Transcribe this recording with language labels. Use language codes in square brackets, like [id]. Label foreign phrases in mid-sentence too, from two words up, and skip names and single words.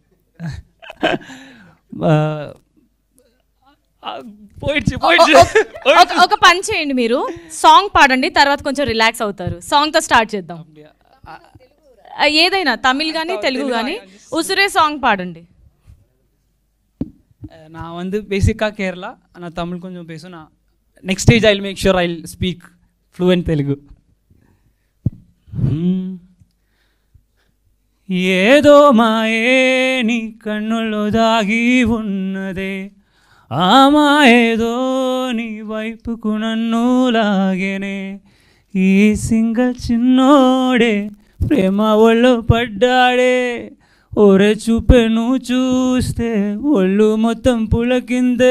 [te] ఒక పని చేయండి, మీరు సాంగ్ పాడండి, తర్వాత కొంచెం రిలాక్స్ అవుతారు. సాంగ్తో స్టార్ట్ చేద్దాం. ఏదైనా తమిళ్ కానీ తెలుగు కానీ ఉసిరే సాంగ్ పాడండి. [ta] நான் வந்து பேசிக்காக கேரளா, ஆனால் தமிழ் கொஞ்சம் பேசும். [en] நான் next stage I will make sure I will speak fluent Telugu. [te] ఏదో మాయే నీ కన్నుల్లో దాగి ఉన్నదే, ఆ మాయేదో నీ వైపుకు నన్ను లాగేనే. ఈ సింగల్ చిన్నోడే ప్రేమ ఒళ్ళు పడ్డాడే, ఓరే చూపే నువ్వు చూస్తే ఒళ్ళు మొత్తం పులకిందే.